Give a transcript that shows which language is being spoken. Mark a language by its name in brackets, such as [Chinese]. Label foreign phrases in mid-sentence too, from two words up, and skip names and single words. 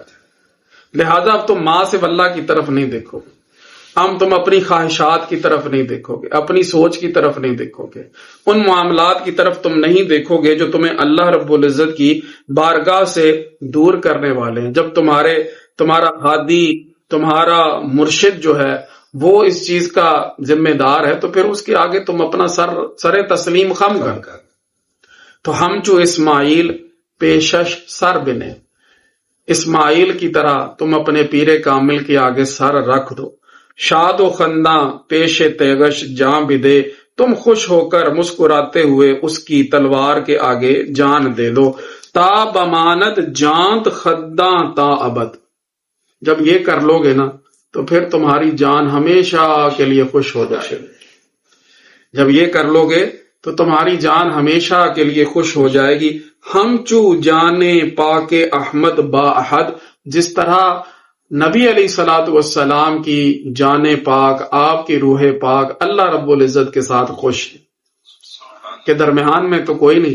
[Urdu] لہذا اب تم ماں سے اللہ کی طرف نہیں دیکھو گے، تم اپنی خواہشات کی طرف نہیں دیکھو گے، اپنی سوچ کی طرف نہیں دیکھو گے، ان معاملات کی طرف تم نہیں دیکھو گے جو تمہیں اللہ رب العزت کی بارگاہ سے دور کرنے والے ہیں. جب تمہارا ہادی، تمہارا مرشد جو ہے وہ اس چیز کا ذمہ دار ہے تو پھر اس کے آگے تم اپنا سر تسلیم خم کر. [Persian] تو ہم چو اسماعیل پیشش سر بنے، [Urdu] اسماعیل کی طرح تم اپنے پیر کامل کے آگے سر رکھ دو. [Persian] شاد و خنداں پیش تیغش جاں بدے، [Urdu] تم خوش ہو کر مسکراتے ہوئے اس کی تلوار کے آگے جان دے دو. [Persian] تا بماند جانت خداں تا ابد، [Urdu] جب یہ کر لو گے نا تو پھر تمہاری جان ہمیشہ کے لیے خوش ہو جائے. جب یہ کر لو گے تو تمہاری جان ہمیشہ کے لیے خوش ہو جائے گی. [Persian] ہم چو جانے پاک احمد با احد، [Urdu] جس طرح نبی [Arabic] علیہ الصلوۃ والسلام [Urdu] کی جان پاک، آپ کی روح پاک اللہ رب العزت کے ساتھ خوش ہے کہ درمیان میں تو کوئی نہیں.